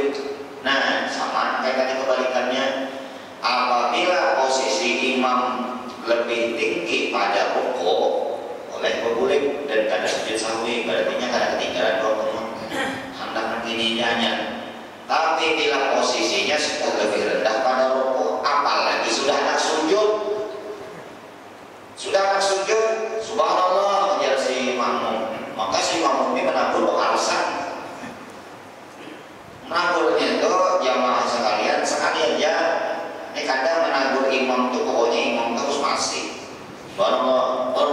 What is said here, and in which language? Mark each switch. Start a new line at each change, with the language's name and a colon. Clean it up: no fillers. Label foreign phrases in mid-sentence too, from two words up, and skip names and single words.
Banjar: Nah sama kayak tadi kebalikannya. Apabila posisi imam lebih tinggi pada rukuk boleh berbulik dan kada sujud sahwi, berarti kada ketinggalan doa kunut hendak begini hanya. Tapi bila posisinya sudah lebih rendah pada rukuk, apalagi sudah nak sujud, subhanallah ajar si makmum, maka si makmum ini menampur alasan. Menagurnya itu jamaah sekalian sekali aja. Ini kadang menagur imam tuh pokoknya imam terus masih subhanallah.